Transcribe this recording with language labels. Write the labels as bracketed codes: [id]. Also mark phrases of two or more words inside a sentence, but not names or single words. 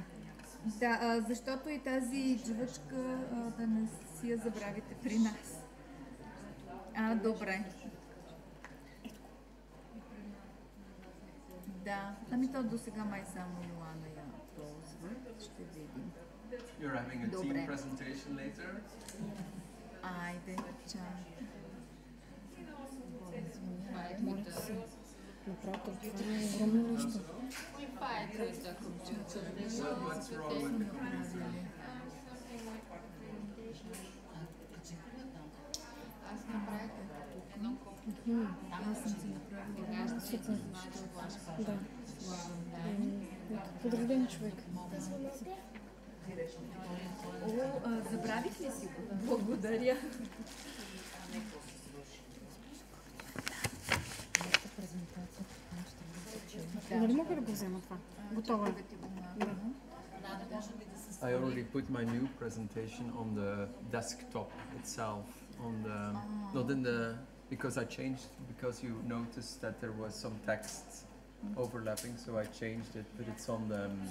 [bg] Да, защото и тази джувачка да не си я забравите при нас. Добре. Да, ами то до сега май само Йоана я ползва. Ще видим. [en] You're having a team presentation later? [bg] Айде, чао. Моля се. Направо това е огромно нещо. [en] What's wrong with [bg] Аз съм си направила. Да. Подреден човек. Забравих ли си го? Благодаря. Нали мога да го взема това? Готово е. [en] I already put my new presentation on the desktop itself, on the not in the because I changed because you noticed that there was some text overlapping, so I changed it, but it's on the.